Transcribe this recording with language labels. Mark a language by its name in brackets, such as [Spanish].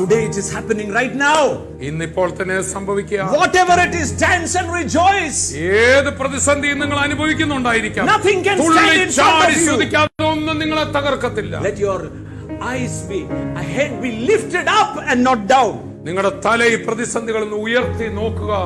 [English] Today it is happening right now. [Malayalam] ഇന്നിപ്പോൾ തന്നെ സംഭവിക്കുക. [English] Whatever it is, dance and rejoice. [Malayalam] ഏത് പ്രതിസന്ധിയും നിങ്ങൾ അനുഭവിക്കുന്നുണ്ടായിരിക്കാം. [English] Nothing can stand in front of you. [Malayalam] ഒന്നും നിങ്ങളെ തകർക്കത്തില്ല. [English] Let your eyes be, a head be lifted up and not down. [Malayalam] നിങ്ങളുടെ തല ഈ പ്രതിസന്ധികളിൽ നിന്ന് ഉയർത്തി നോക്കുക.